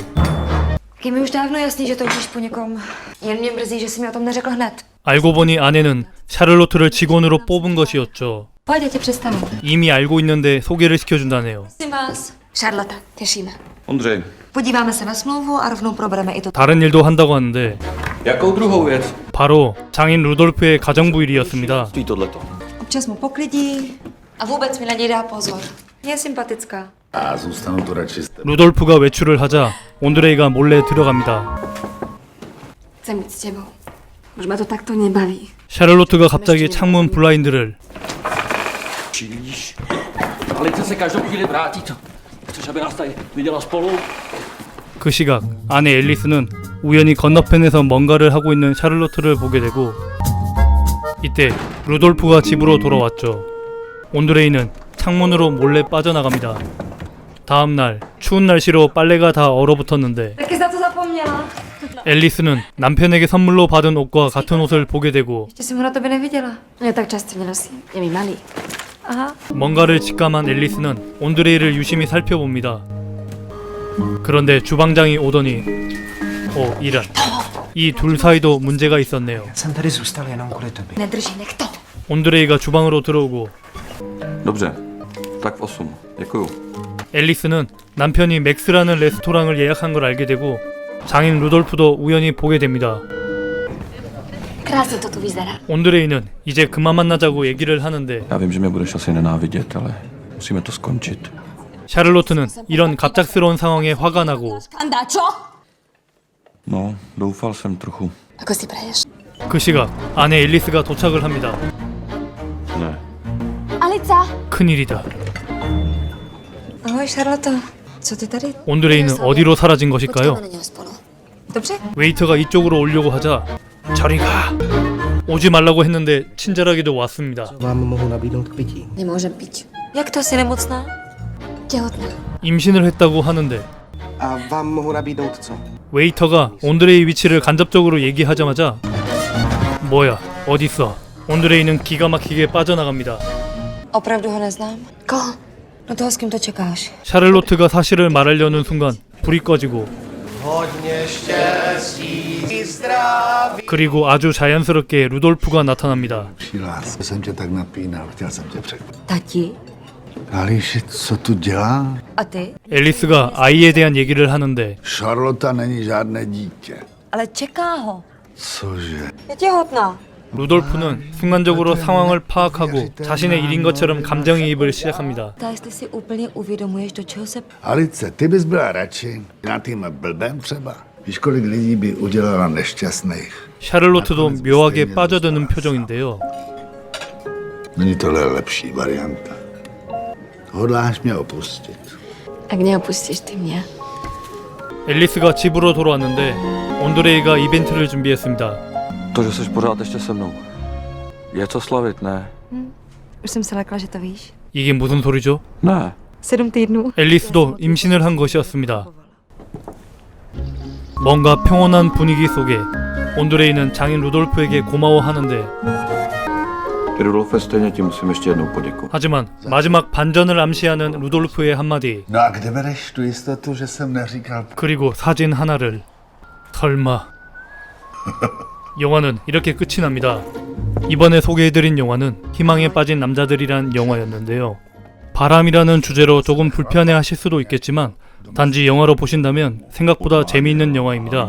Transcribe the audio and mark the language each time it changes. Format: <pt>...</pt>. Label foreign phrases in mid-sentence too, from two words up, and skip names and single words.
<cs>Je mi už dávno jasný, že toužíš po někom. Jen mě mrzí, že jsi mi o tom neřekl hned.</cs> <ko>알고 보니 아내는 샤를로트를 직원으로 뽑은 것이었죠.</ko> <sk>Poď, ja ťa predstavím.</sk> <ko>이미 알고 있는데 소개를 시켜준다네요.</ko> <cs>Prosím vás.</cs> <sk>Charlotte, tešíme.</sk> <cs>Ondřej, Podíváme se na smlouvu a rovnou probereme i to.</cs> <ko>다른 일도 한다고 하는데</ko> <cs>jakou druhou věc?</cs> <ko>바로 장인 루돌프의 ga정부 일이었습니다.</ko> <cs>Stojí tohleto. Občas mu poklidí a vůbec mi na něj dá pozor. Je sympatická. A zůstanu tu radši s tebou.</cs> <ko>루돌프가 외출을 하자 온드레이가 몰래 들어갑니다.</ko> <sk>Chcem byť s tebou. Už ma to takto nebaví.</sk> <ko>샤를로트가 갑자기 창문 블라인드를</ko> <cs>Čílíš. Alice se každou chvíli vrátí. Chceš, aby nás tady viděla spolu?</cs> <ko>그 시각 아내 앨리스는 우연히 건너편에서 뭔가를 하고 있는 샤를로트를 보게 되고 이때 루돌프가 집으로 돌아왔죠. 온드레이는 창문으로 몰래 빠져나갑니다. 다음 날 추운 날씨로 빨래가 다 얼어붙었는데</ko> <cs>Taky jsi na to zapomněla.</cs> <ko>앨리스는 남편에게 선물로 받은 옷과 같은 옷을 보게 되고</ko> <cs>Ještě jsem ho na tobě neviděla.</cs> <sk>Ja tak často nenosím. Je mi malý.</sk> <cs>Aha.</cs> <ko>뭔가를 직감한 앨리스는 온드레이를 유심히 살펴봅니다. 그런데 주방장이 오더니 이런 이 둘 사이도 문제가 있었네요.</ko> <cs>Jsem tady zůstal jenom kvůli tobě.</cs> <sk>Nedrží, nech to.</sk> <ko>온드레이가 주방으로 들어오고</ko> <cs>Dobře, tak v 8. Děkuju.</cs> <ko>앨리스는 남편이 맥스라는 레스토랑을 예약한 걸 알게 되고 장인 루돌프도 우연히 보게 됩니다.</ko> <sk>Krásne to tu vyzerá.</sk> <ko>온드레이는 이제 그만 만나자고 얘기를 하는데</ko> <cs>Já vím, že mě budeš asi nenávidět, ale musíme to skončit.</cs> <ko>샤를로트는 이런 갑작스러운 상황에 화가 나고</ko> <sk>Andá, čo?</sk> <cs>No, doufal jsem trochu.</cs> <sk>Ako si praješ?</sk> <ko>그 시각 아내 앨리스가 도착을 합니다.</ko> <cs>Ne. Alica!</cs> <ko>큰일이다.</ko> <cs>Ahoj, Charlotte. Co ty tady?</cs> <ko>온드레이는 어디로 사라진</ko> <sk>Počkáme</sk> <ko>것일까요?</ko> <sk>na neho spolu.</sk> <cs>Dobře.</cs> <ko>웨이터가 이쪽으로 오려고 하자 저리 가! 오지 말라고 했는데 친절하게도 왔습니다.</ko> <cs>Vám mohu nabídnout k pití.</cs> <sk>Nemôžem piť.</sk> <cs>Jak to, jsi nemocná?</cs> <sk>Tehotná.</sk> <ko>임신을 했다고 하는데</ko> <cs>A vám mohu nabídnout co?</cs> <ko>웨이터가 온드레이 위치를 간접적으로 얘기하자마자 뭐야 어딨어? 온드레이는 기가 막히게 빠져나갑니다.</ko> <cs>Opravdu ho neznám. Koho? No toho, s kým to čekáš.</cs> <ko>샤를로트가 사실을 말하려는 순간 불이 꺼지고 그리고 아주 자연스럽게 루돌프가 나타납니다.</ko> <cs>Lásko, jsem tě tak napínal, chtěl jsem tě překvapit. Tati? Ališi, co tu dělá? A ty?</cs> <ko>앨리스가 아이에 대한 얘기를 하는데</ko> <cs>Charlotte není žádné dítě. Ale čeká ho. Cože? Je těhotná. 루돌프는 순간적으로 상황을 파악하고 자신의 일인 것처럼 감정이입을 시작합니다. Tak jestli si úplně uvědomuješ, do čeho se... Alice, ty bys byla radši na tým blbem třeba. Víš, kolik lidí by udělala nešťastných.</cs> <ko>샤를로트도 묘하게 빠져드는 표정인데요.</ko> <cs>Není tohle lepší varianta. Hodláš mě opustit.</cs> <sk>Ak neopustíš ty mňa.</sk> <ko>앨리스가 집으로 돌아왔는데 온드레이가 이벤트를 준비했습니다.</ko> <cs>To, že jsi pořád ještě se mnou. Je co slavit, ne? Už jsem se lekla, že to víš.</cs> <ko>이게 무슨 소리죠?</ko> <cs>Ne. 7 týdnů.</cs> <ko>앨리스도 임신을 한 것이었습니다. 뭔가 평온한 분위기 속에 온드레이는 장인 루돌프에게 고마워하는데</ko> <cs>Rudolfe, stejně ti musím ještě jednou poděkovat.</cs> <ko>하지만 마지막 반전을 암시하는 루돌프의 한마디</ko> <cs>No a kde bereš tu jistotu, že jsem neříkal?</cs> <ko>그리고 사진 하나를 설마 영화는 이렇게 끝이 납니다. 이번에 소개해드린 영화는 희망에 빠진 남자들이란 영화였는데요. 바람이라는 주제로 조금 불편해하실 수도 있겠지만 단지 영화로 보신다면 생각보다 재미있는 영화입니다.</ko>